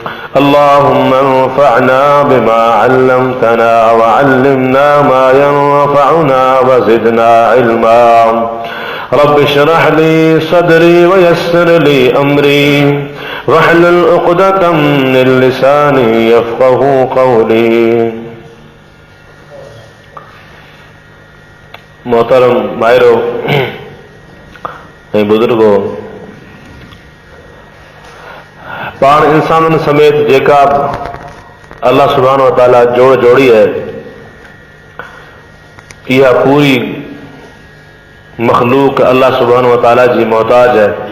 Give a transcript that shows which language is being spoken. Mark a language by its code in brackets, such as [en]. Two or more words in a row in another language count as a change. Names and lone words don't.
[ar] اللهم انفعنا بما علمتنا، وعلمنا ما ينفعنا، وزدنا علما. رب اشرح لي صدري ويسر لي أمري، واحلل عقدة من لساني يفقهوا قولي. [sd] मोहतरम भाइरो ऐं बुजुर्गो, पाण इंसाननि समेत जेका अल्लाह [ar] سبحانه وتعالى [sd] जोड़ी है, इहा पूरी मखलूक अल्लाह [ar] سبحانه وتعالى [sd] जी मोहताज है।